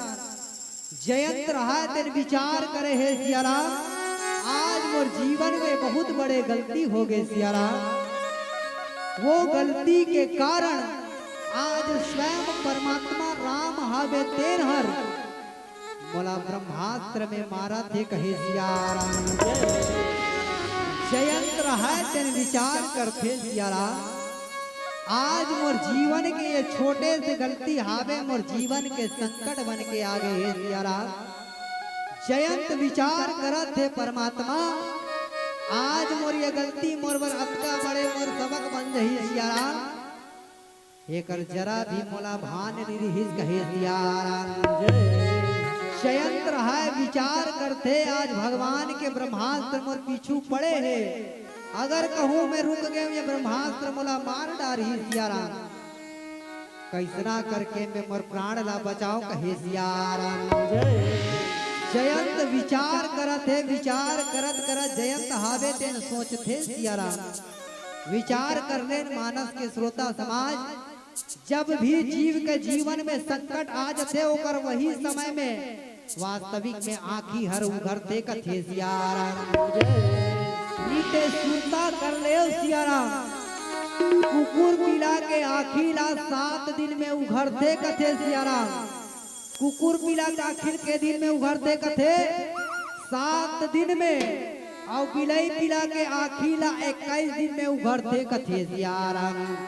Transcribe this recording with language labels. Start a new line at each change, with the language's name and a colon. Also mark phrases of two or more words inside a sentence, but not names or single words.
Chhattisgarhi: जयंत रहा तेन विचार करे है सिया राम आज मोर जीवन में बहुत बड़े गलती हो गए सिया राम वो गलती के कारण आज स्वयं परमात्मा राम हावे तेन हर मोला ब्रह्मास्त्र में मारा थे कहे सिया राम जयंत रहा तेन विचार करते सिया राम आज मोर जीवन के ये छोटे से गलती हावे मोर जीवन के संकट बन के आ गए हे सिया राम जयंत विचार करत थे परमात्मा आज मोर ये गलती मोर बर अतका बड़े मोर सबक बन जही सिया राम एकर जरा भी मोला भान निरहिस कहे सिया राम जयंत रहा विचार करते आज भगवान के ब्रह्मास्त्र मोर पीछू पड़े है अगर कहूँ मैं रुक गए ये ब्रह्मास्त्र मोला मार डारी सिया राम कैसना करके मैं मोर प्राण ला बचाओ कहे सिया राम जयंत विचार करत है विचार करत करत जयंत हावे तेन सोचते सिया राम विचार करने मानस के श्रोता समाज जब भी जीव के जीवन में संकट आ जाते ओकर वही समय में वास्तविक में आँखी हर उघरते कथे सिया राम नीते सुनता कर ले सिया राम कुकुर पिला के आखिर ला 7 दिन में उघरते कथे सिया राम कुकुर पिला के आखिर के दिन में उघरते कथे 7 दिन में और बिलाई पिला के आखिर ला 21 दिन में उघरते कथे सिया राम